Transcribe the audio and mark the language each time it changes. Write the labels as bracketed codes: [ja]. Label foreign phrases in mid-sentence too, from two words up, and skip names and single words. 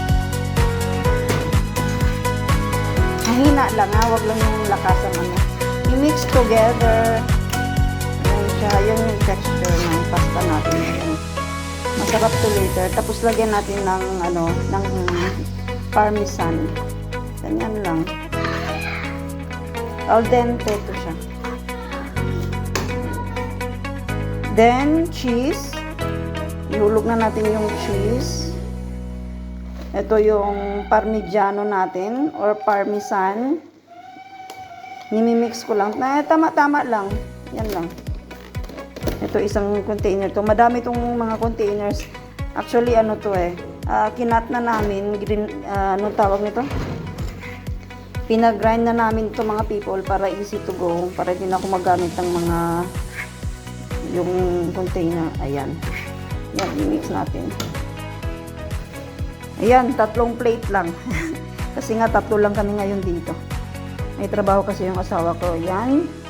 [tl] Mahina lang, ha? Huwag lang yung lakas ang I- [en] mix together. [tl] Ayan siya. Yan yung texture ng pasta natin. Ayan. Masarap to later. Tapos, lagyan natin ng, ng parmesan. Ganyan lang. Al dente to siya. Then, cheese. Ihulog na natin yung cheese. Ito yung Parmigiano natin or Parmesan. Nimimix ko lang. Tama-tama lang. Yan lang. Ito isang container to. Madami itong mga containers. Actually, kinat na namin. Anong tawag nito? Pinag-grind na namin ito mga people para [en] easy to go. [tl] Para din ako magamit ng mga yung container. Ayan. Yan, i-mix natin. Ayan, 3 plate lang. Kasi nga 3 lang kami ngayon dito. May trabaho kasi yung asawa ko.